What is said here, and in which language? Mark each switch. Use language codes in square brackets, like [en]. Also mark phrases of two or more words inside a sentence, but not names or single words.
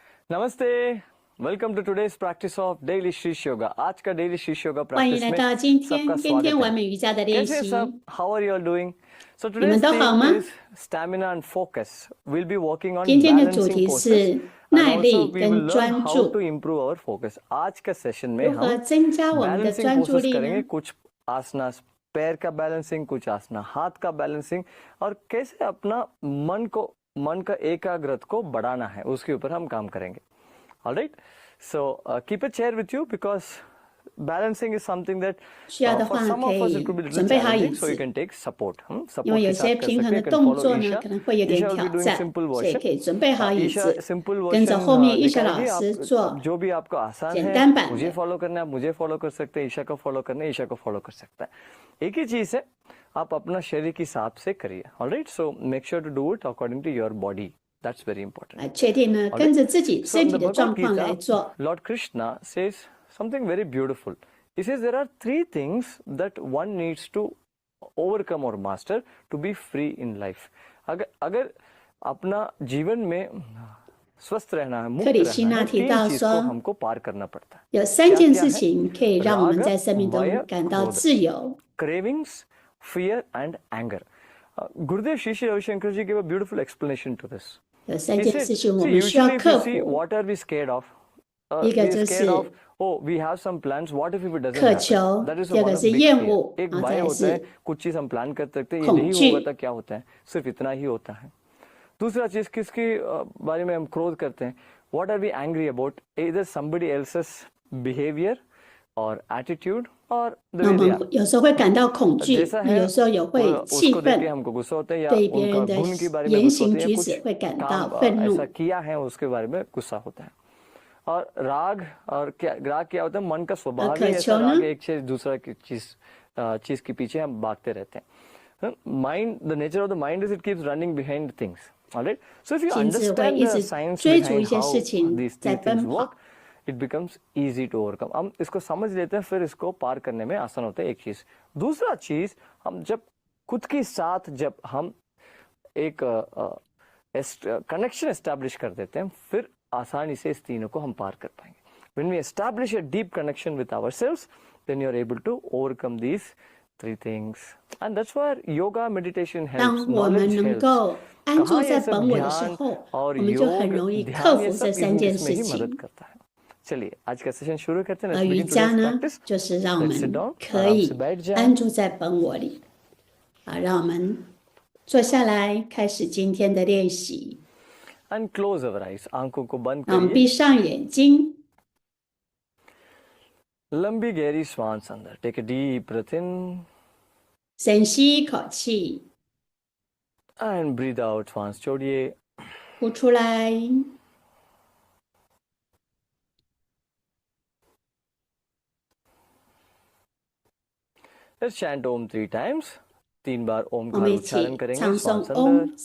[en] Namaste. Welcome to today's practice of daily शीश योगा. [hi] आज का daily शीश योगा [zh] 欢迎 [en] practice [zh] 来 [hi] में [zh] 到今 [hi] सबका [zh] 天天 [hi] स्वागत [zh] 完 [hi] है. [zh] 美瑜伽的练 [hi] कैसे हैं [zh] 习。 [hi] सब? [en] How are you all doing? So [zh] 你们 [en] today's [zh] 都好 [en] theme [zh] 吗？ [en] is stamina and focus. We'll be working on [zh] 今天的主 [en] balancing [zh] 题 [en] poses [zh] 是 [en] and [zh] 耐 [en] also [zh] 力 [en] we will [zh] 跟 [en] learn [zh] 专 [en] how to [zh] 注， [en] improve our focus. [hi] आज का session में [zh] 如何 [hi] हम [zh] 增加我们的 [en] balancing [zh] 专注 [en] poses [zh] 力 [hi] करेंगे. [zh] 呢？ [hi] कुछ आसनास, पैर का बैलेंसिंग, कुछ आसना हाथ का बैलेंसिंग और कैसे अपना मन का एकाग्रता को बढ़ाना है उसके ऊपर हम काम करेंगे. [en] All right. So keep a chair with you because balancing is something that [zh] 需要的 [en] for [zh] 话 [en] some [zh] 可 [en] of us [zh] 因 [en] it could be a little [zh] 准备好椅 [en] challenging, so you [zh] 子， [en] can take support. [zh] 因 [en] Support [zh] 为有 [hi] के [zh] 些 [hi] साथ कर [zh] 平 [hi] सकते [zh] 衡 [hi] हैं. [zh] 的 [en] You can [zh] 动 [en] follow [zh] 作呢 [en] Isha. [zh] 可能会有点 [en] Isha will [zh] 挑 [en] be doing [zh] 战， [en] simple [zh] 所以 [en] version. [zh] 可以准备好椅 [en] Isha [zh] 子， [en] simple [zh] 跟着 [en] version [zh] 后面 ईशा [hi] दिखाएगी. [zh] 老师 [hi] आप [zh] 做 [hi] जो भी आपको आसान [zh] 简 [hi] है [zh] 单版 [hi] मुझे [zh] 的。 [hi] फॉलो करना है, आप मुझे फॉलो कर सकते हैं. ईशा को फॉलो करना है, ईशा को फॉलो कर सकता है. एक ही चीज है, आप अपना शरीर के हिसाब से करिए. [en] Alright, so make sure to do it according to your body. That's very important. [zh] 确定呢， [en] All [zh] 跟 [en] right. [zh] 着自己 [en] So [zh] 身 [en] in [zh] 体 [en] the [zh] 的状 [en] Bhagavad [zh] 况来 [en] Gita, [zh] 做。 [en] Lord Krishna says something very beautiful. He says there are three things that one needs to overcome or master to be free in life. [hi] अगर अपना जीवन में स्वस्थ रहना है, मुक्त [zh] 克里 [hi] रहना [zh] 希那 [hi] है, [zh] 提 [hi] तीन [zh] 到 [hi] चीज को [zh] 说， [hi] हमको पार करना पड़ता है. [zh] 有三 [hi] क्या [zh] 件 [hi] क्या [zh] 事 [hi] है? [zh] 情可以让我们 [hi] राग, [zh] 在生命 [hi] भय, [zh] 中感到 [hi] क्रोध. [zh] 自由。 [en] Cravings, fear and anger. Gurudev Shri Shri Ravi Shankar ji gave a beautiful explanation to this. [zh] 有三 [en] He [zh] 件 [en] said, [zh] 事情我 [en] see, [zh] 们需要 [en] usually if you [zh] 克 [en] see [zh] 服。 [en] what are we scared of? [zh] 一个 [en] We [zh] 就 [en] are [zh] 是 [en] scared of, oh, we have some plans. What if it doesn't [zh] 渴 [en] happen? [zh] 求， [en] That is [zh] 第二 [en] one [zh] 个 [en] of [zh] 是 [en] big [zh] 厌 [en] fear. [zh] 恶， [hi] एक [zh] 然后 [hi] भय [zh] 再来 [hi] होता है, [zh] 是 [hi] कुछ चीज हम प्लान कर सकते हैं, ये [zh] 恐 [hi] नहीं [zh] 惧。 [hi] होगा तो क्या होता है, सिर्फ इतना ही होता है. दूसरा चीज किसके बारे में हम क्रोध करते हैं. [en] What are we angry about? Either somebody else's behavior or attitude or the [zh] 那我 [en] way they [zh] 们 [en] are. [zh] 有时候会感到恐惧， [hi] जैसा [zh] 那 [hi] है [zh] 有时候也会气 [hi] उसको देख के [zh] 愤， [hi] हमको गुस्सा होता है या [zh] 对别 [hi] उनका [zh] 人的 [hi] गुण के बारे में [zh] 言 [hi] गुस्सा [zh] 行 [hi] होता है या [zh] 举 [hi] कुछ [zh] 止会感 [hi] काम [zh] 到愤 [hi] ऐसा [zh] 怒。 [hi] किया है उसके बारे में गुस्सा होता है. और राग क्या होता है, मन का स्वभाव ही ऐसा. राग एक चीज दूसरा की चीज के पीछे हम भागते रहते हैं. [en] Mind, the nature of the mind is it keeps running behind things. Alright, so if you [zh] 心智会 [en] अंडरस्टैंड [zh] 一 [en] द [zh] 直 [en] साइंस [zh] 追逐一 [en] बिहाइंड [zh] 些 [en] हाउ [zh] 事情 [en] दीज [zh] 在 [en] three things [zh] 奔跑。 [en] Work, it becomes easy to overcome. [hi] हम इसको समझ लेते हैं, फिर इसको पार करने में आसान होता है. एक चीज. दूसरा चीज, हम जब खुद के साथ जब हम एक [en] connection establish [hi] कर देते हैं, फिर आसानी से इस तीनों को हम पार कर पाएंगे. [en] When we establish a deep connection with ourselves, then you are able to overcome these three things. And that's where yoga, meditation [zh] 当 [en] helps, [zh] 我们 [en] knowledge [zh] 能 [en] helps. [zh] 够安住 [hi] कहाँ [zh] 在 [hi] ये सब [zh] 本我的时 [hi] ध्यान [zh] 候，我 [hi] और [zh] 们就很 [hi] योग, [zh] 容易克 [hi] ध्यान ये [zh] 服这 [hi] सब [zh] 三件 [hi] इसमें [zh] 事 [hi] ही मदद [zh] 情。 [hi] करता है. चलिए आज का सेशन शुरू करते हैं. [zh] 而 [en] Let's [zh] 瑜 [en] begin [zh] 伽 [en] today's [zh] 呢， [en] practice. [zh] 就是让我 [en] Let's sit [zh] 们 [en] down. [zh] 可 [hi] आराम [zh] 以 [hi] से बैठ [zh] 安 [hi] जाएं. [zh] 住在本我里。好，让我们坐下来，开始今天的练习。 [en] And close our eyes. [hi] आंखों को बंद [zh] 让我们 [hi] करिए. [zh] 闭上眼睛， [hi] लंबी गहरी श्वास अंदर. [en] Take a deep breath in [zh] 深吸一口气， [en] and breathe out. [hi] श्वास छोड़िए. [zh] 呼出来。 [en] Let's chant Om 3 times. [hi] 3 बार ओम [zh] 我 [hi] का [zh] 们一 [hi] उच्चारण [zh] 起 [hi] करेंगे. [zh] 唱诵 [hi] श्वास [zh] 嗡 [hi] अंदर.